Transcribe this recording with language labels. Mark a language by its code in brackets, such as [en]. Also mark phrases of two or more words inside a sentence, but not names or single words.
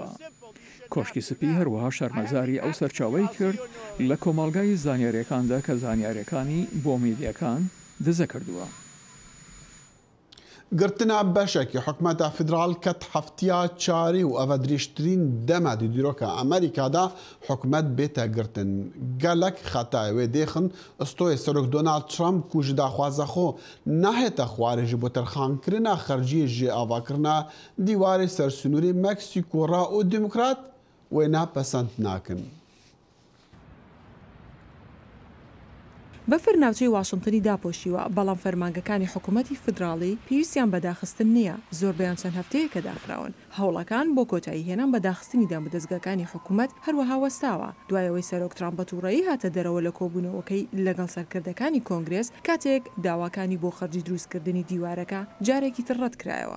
[ckb] کۆشکی سپی هەروەها شەرمەزاری ئەو سەرچاوەی کرد لە کۆمەڵگای زانیاریەکاندا کە زانیاریەکانی بۆ میدیەکان دزە کردووە. [ku] گرتنا بەشێکی حکومەتە فیدراڵ کەت هەفتیا چاری و ئەوە دریشترین دەمە دیرۆکە ئەمریکادا حکومەت بێتە گرتن. گەلک خەتای وێ دێخن ئەستۆی سەرۆک دۆناڵد ترامپ کو ji daxwazexۆ nahête xwarê ji bo terxankirina xerciyê jê avakirina dîwarê sersûnûrê Meksîko ra û demokrat wê napesend nakin. [ckb] بەفر ناوچەی واشنگتنی داپۆشیوە بەڵام فەرمانگەکانی حکوومەتی فدراڵی پێویستیان بەداخستن نییە زۆربیان چەند هەفتەیەکە داخراون هەوڵەکان بۆ کۆتایی هێنان بەداخستنیدا بەدەستگاکانی حکوومەت هەروەها وەستاوە دوایەوەی سەرۆک ترامپ بە تووڕەیی هاتە دەرەوە لە کۆبوونەوەکەی لەگەڵ سەرکردەکانی کۆنگرێس کاتێک داواکانی بۆ خەرجی دروستکردنی دیوارەکە جارێکی تر ڕەت کرایەوە.